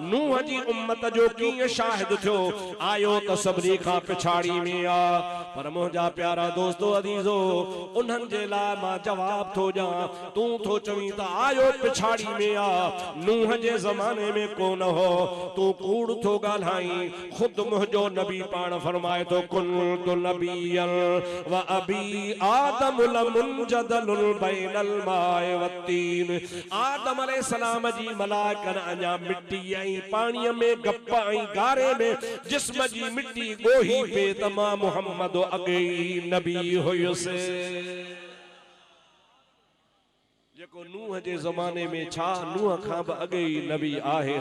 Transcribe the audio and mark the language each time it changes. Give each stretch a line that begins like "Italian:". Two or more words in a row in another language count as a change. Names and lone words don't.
Sindhi: नूह जी उम्मत जो कीअं शाहिद थियो, आयो त सभिनी खां पिछाड़ी में आ। पर मुंहिंजा प्यारा दोस्तो अदीज़ो, उन्हनि जे लाइ मां जवाब थो ॾियां। तूं थो चवीं त आयो पिछाड़ी में आ, नूह जे ज़माने में कोन हो, तूं कूड़ थो ॻाल्हाई। खुद मुंहिंजो नबी पाण फरमाए थो
Arabic: كنت نبيا وأبي آدم منجدل بين الماء والطين.
Sindhi: आदम अलैहिस्सलाम जी मलाइकन अञा मिट्टी ऐं पाणीअ में गप ऐं गारे में जिस्म जी मिट्टी ॻोही पे त मां मुहम्मद अॻे ई नबी हुयुसि। जेको नूह जे ज़माने में छा, नूह खां बि अॻे ई नबी आहे।